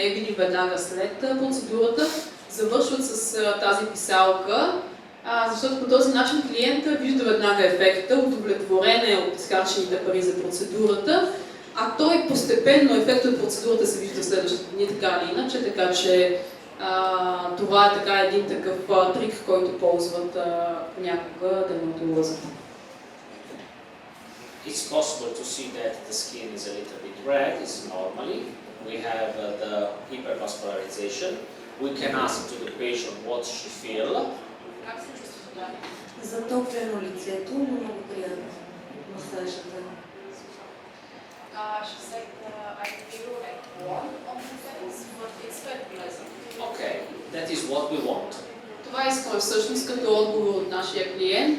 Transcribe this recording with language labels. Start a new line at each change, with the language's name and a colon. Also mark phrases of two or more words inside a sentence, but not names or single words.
Bulgarian: е видим веднага след процедурата, завършват с тази писалка, защото по този начин клиента вижда веднага ефекта, удовлетворен е от изхарчените пари за процедурата, а той постепенно ефектът от процедурата се вижда в следващите дни, така или иначе, така че това е така един такъв трик, който ползват понякога дерматолозите.
English: It's possible to see that the skin is a little bit red, it's normally. We have the hypervascularization. We can ask to the patient what she feels.
Bulgarian: Затоплено лицето, но много приятно. Масажата.
English: She said, I feel like warm on the face, but it's very pleasant. Okay, that is what we want.
Bulgarian: Това искаме всъщност като отговор от нашия клиент.